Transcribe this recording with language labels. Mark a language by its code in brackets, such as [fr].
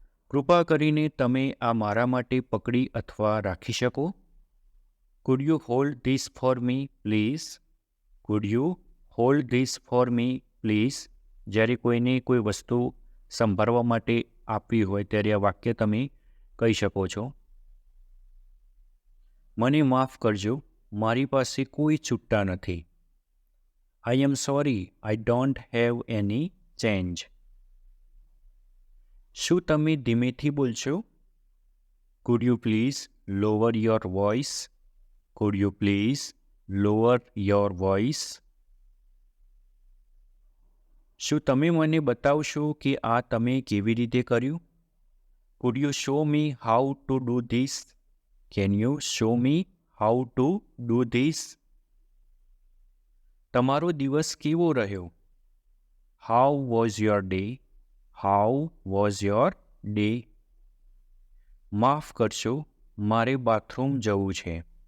[gu] કૃપા કરીને તમે આ મારા માટે પકડી અથવા રાખી શકો? [en] Could you hold this for me, please? Could you hold this for me, please? [gu] જ્યારે કોઈને કોઈ વસ્તુ સંભાળવા માટે આપવી હોય ત્યારે આ વાક્ય તમે કહી શકો છો. મને માફ કરજો, મારી પાસે કોઈ છૂટા નથી. [en] I am sorry, I don't have any change. [gu] શું તમે ધીમેથી બોલશો? [en] Could you please lower your voice? Could you please lower your voice? [gu] શું તમે મને બતાવશો કે આ તમે કેવી રીતે કર્યું? [en] Could you show me how to do this? Can you show me how to do this? [gu] તમારો દિવસ કેવો રહ્યો? [en] How was your day? How was your day? [gu] માફ કરશો, મારે બાથરૂમ જવું છે.